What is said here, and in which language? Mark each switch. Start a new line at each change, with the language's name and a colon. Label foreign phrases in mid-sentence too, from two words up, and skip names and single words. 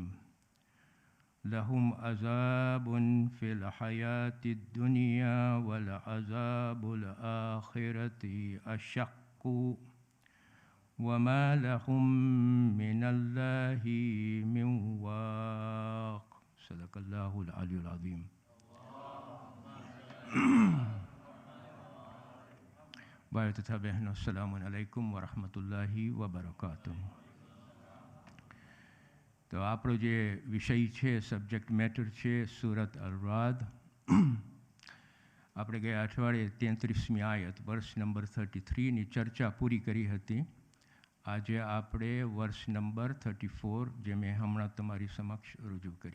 Arabic: لهم عذاب في الحياة الدنيا ولعذاب الآخرة أشق وما لهم من الله من واق. صدق الله العلي العظيم.
Hindi: भाइयों तथा बहनों,
Arabic: السلام عليكم ورحمة الله وبركاته.
Gujarati: तो આપણો જે વિષય છે,
English: subject matter
Gujarati: છે સૂરત અલ-રાદ। આપણે ગયા અઠવાડિયે 33મી આયત વર્ષ નંબર 33ની ચર્ચા પૂરી કરી હતી। આજે આપણે વર્ષ નંબર 34 જે મેં હમણાં તમારી સમક્ષ રજૂ કરી।